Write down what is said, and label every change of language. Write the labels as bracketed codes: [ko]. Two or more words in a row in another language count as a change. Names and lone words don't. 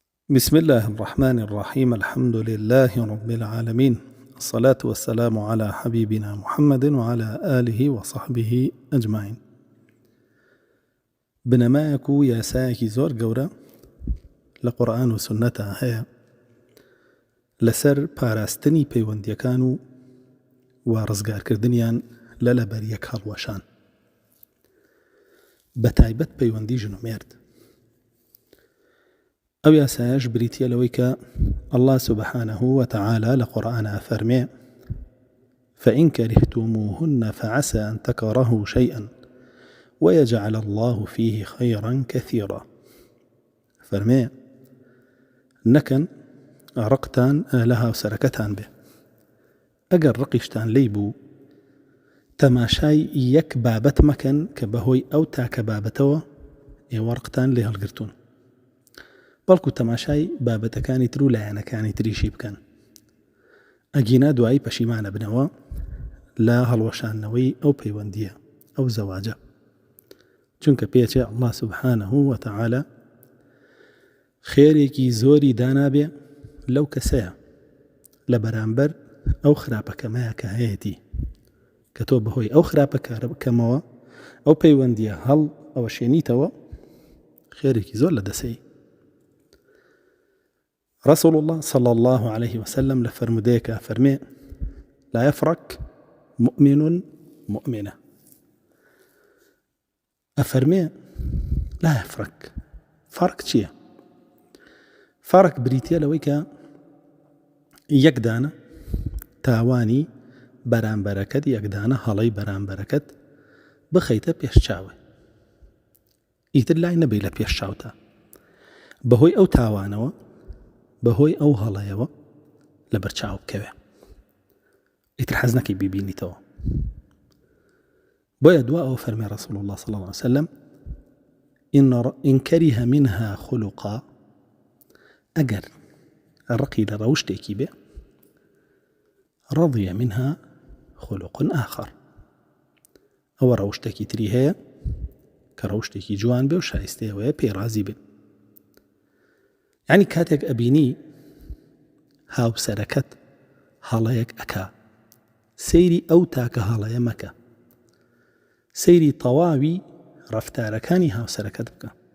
[ar] بسم الله الرحمن الرحيم. الحمد لله رب العالمين، الصلاة والسلام على حبيبنا محمد وعلى آله وصحبه أجمعين. [ckb] بنەمایەک و یاسایەکی زۆر گەورە لە قورئان و سونەتە هەیە لەسەر پاراستنی پەیوەندیەکان و ڕزگارکردنیان لە لەبەریەک هەڵوەشان، بە تایبەت پەیوەندی ژن و مێرد. ئەو یاسایەش بریتیە لەوەی کە [ar] الله سبحانه وتعالى [ckb] لە قورئانە فەرمێ: [ar] فإن كرهتموهن فعسى أن تكرهوا شيئا ويجعل الله فيه خيرا كثيرا. [ckb] فەرمێ نەکەن ڕقتان لە هاوسەرەکەتان بێ، ئەگەر ڕقیشتان لێی بوو تەماشای یەک بابەت مەکەن کە بەهۆی ئەو تاکە بابەتەوە ئێوە ڕقتان لێ هەڵگرتوون، بەڵکو تەماشای بابەتەکانی تر و لایەنەکانی تریشی بکەن. ئەگینا دوایی پەشیمانە بنەوە لە هەڵوەشانەوەی ئەو پەیوەندیە، ئەو زەواجە، چونکە پێچێ [ar] الله سبحانه وتعالى [ckb] خێرێکی زۆری دانابێ لەو کەسەیە لە بەرامبەر ئەو خراپەکەمەیە کە هەیەتی، کە تۆ بەهۆی ئەو خراپەکەمەوە ئەو پەیوەندیە هەڵ ئەوە شێنیتەوە، خێرێکی زۆر لە دەسەی. [ar] رسول الله صلى الله عليه وسلم [ckb] لفرموديك فرمي: [ar] لا يفرق مؤمن مؤمنة. [ckb] أفرمي [ar] لا يفرق، فرق [ckb] چییە؟ فرق بریتیە لەوەی کە یەکدانە تاوانی بەرامبەرەکەت، یەکدانە هەڵەی بەرامبەرەکەت بخەیتە پێش چاوێ، ئیتر لای نەبێ لە پێش چاوتە، بەهۆی ئەو تاوانەوە، بەهۆی ئەو هەڵەیەوە لە بەرچاو بکەوێ، ئیتر حەز نەکەی بیبینیتەوە. بۆیە دوا ئەو فەرمێ [ar] رسول الله صلى الله عليه وسلم: إن كره منها خلقا، [ckb] ئەگەر ڕقی لە ڕەوشتێکی بێ، [ar] رضي منها خلق آخر، [ckb] ئەوە ڕەوشتێکی تری هەیە کە ڕەوشتێکی جوان بێ و شایستەیەوەیە پێڕازی بێ. یعنی کاتێک ئەبینی هاوسەرەکەت هەڵەیەک ئەکا، سەیری ئەو تاکە هەڵەیە مەکە، سەیری تەواوی ڕەفتارەکانی هاوسەرەکەت بکە.